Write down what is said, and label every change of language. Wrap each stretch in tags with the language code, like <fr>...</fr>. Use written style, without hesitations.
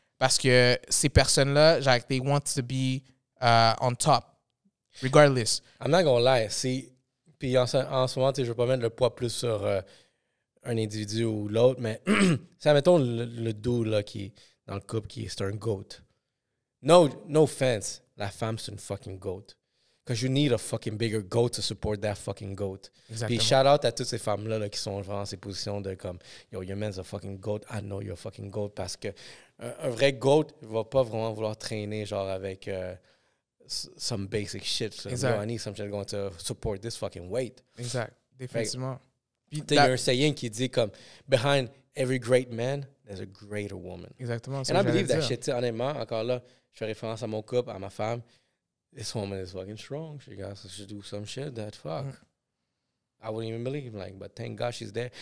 <fr>Parce que ces personnes-là, genre,</fr> <en>they want to be on top, regardless. I'm not gonna lie.</en> <fr>Puis en ce moment, je ne veux pas mettre le poids plus sur un individu ou l'autre, mais ça, mettons le dude là, qui est dans le couple, c'est un GOAT.</fr> <en>No offense,</en> <fr>la femme, c'est une fucking GOAT.</fr> <en>Because you need a fucking bigger GOAT to support that fucking GOAT.</en> <fr>Puis shout out à toutes ces femmes-là là, qui sont vraiment dans ces positions de comme, yo,</fr> <en>your man's a fucking GOAT, I know you're a fucking GOAT.</en> <fr>Parce que un vrai GOAT ne va pas vraiment vouloir traîner genre avec</fr> <en>some basic shit. So, yo, I need something going to support this fucking weight.</en> <fr>Exact, définitivement. Il y a un saying qui dit comme,</fr> <en>behind every great man, there's a greater woman.</en> <fr>Exactement.</fr> <en>And I believe that shit.</en> <fr>Honnêtement, encore là, je fais référence à mon couple, à ma femme.</fr> <en>this woman is fucking strong. She got to do some shit that fuck. I wouldn't even believe, like, but thank God she's there.</en>